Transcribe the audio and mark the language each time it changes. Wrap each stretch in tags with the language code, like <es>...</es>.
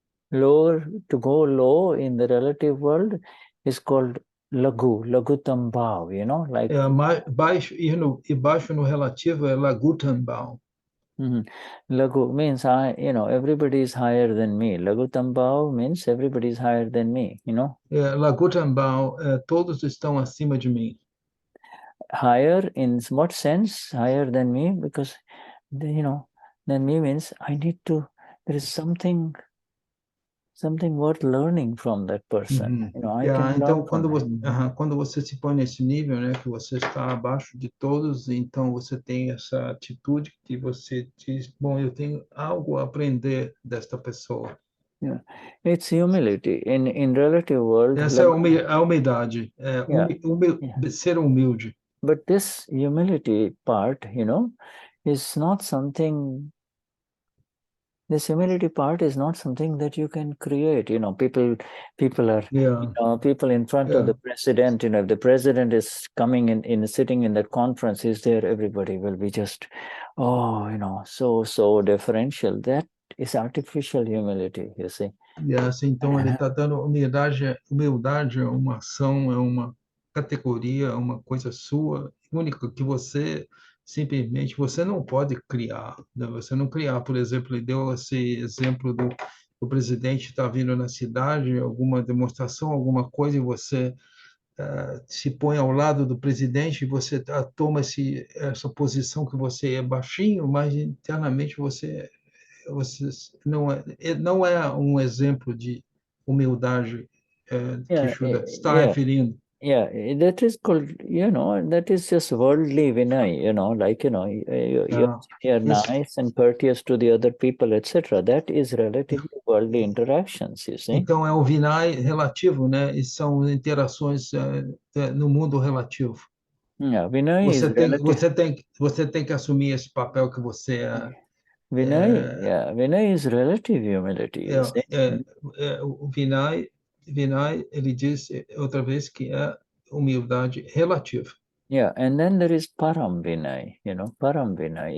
<en>To go low in the relative world is called lagutambhav, like.</en> <pt>Baixo no relativo é lagutambhav.</pt> <en>Lagu means everybody is higher than me. Lagutambhav means everybody is higher than me.</en> <pt>Lagutambhav, todos estão acima de mim.</pt> <en>Higher in what sense? Higher than me, because than me means I need to. There is something worth learning from that person.</en> <pt>Então, quando você se põe nesse nível, né, que você está abaixo de todos, então você tem essa atitude que você diz, bom, eu tenho algo a aprender desta pessoa.</pt> <en>It's humility in relative world.</en> <pt>Essa é a humildade, ser humilde.</pt> <en>But this humility part, is not something this humility part is not something that you can create. You know, people are, you know, people in front of the president. You know, if the president is coming in sitting in that conference, is there, everybody will be just, oh, you know, so deferential. That is artificial humility, you see.</en> <pt>Yes, então ele está dando humildade é uma ação, é uma categoria, é uma coisa sua, única, que você simplesmente, você não pode criar, né? Você não criar, por exemplo, ele deu esse exemplo do presidente está vindo na cidade, alguma demonstração, alguma coisa, e você se põe ao lado do presidente, e você toma essa posição que você é baixinho, mas internamente você não é um exemplo de humildade que Shuddha está referindo.</pt> <en>Yeah, that is called, you know, that is just worldly Vinay, you know, like, you know, you're nice and courteous to the other people, etc. That is relatively worldly interactions, you see.</en> <pt>Então é o Vinay relativo, né? E são interações no mundo relativo.</pt> <en>Yeah, Vinay is relative.</en> <pt>Você tem que assumir esse papel que você é.</pt> <en>Vinay is relative humility.</en> <pt>O Vinay, ele diz outra vez que é humildade relativa.</pt> <en>Yeah, and then there is Param Vinay, you know, Param Vinay.</en>